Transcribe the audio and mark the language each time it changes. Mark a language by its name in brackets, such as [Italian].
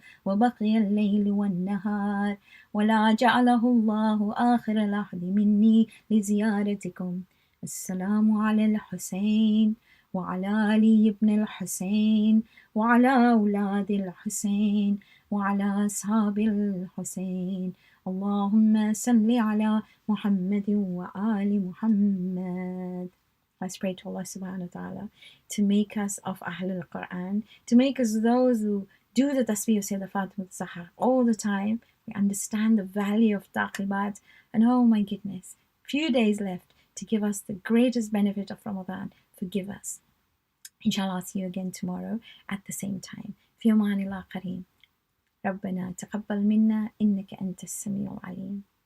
[Arabic] وبقي الليل والنهار ولا جعله الله آخر العهد مني لزيارتكم السلام على الحسين وعلى علي بن الحسين وعلى أولاد الحسين وعلى أصحاب الحسين اللهم صل على محمد وآل محمد. [English] Let's pray to Allah subhanahu wa ta'ala to make us of Ahlul Quran, to make us those who do the tasbih of Sayyidah Fatima Zahra all the time. We understand the value of taqibat, and oh my goodness, few days left to give us the greatest benefit of Ramadan. Forgive us. Inshallah, I'll see you again tomorrow at the same time. [Arabic] في أمان الله قريب. ربنا تقبل منا إنك أنت السميع العليم.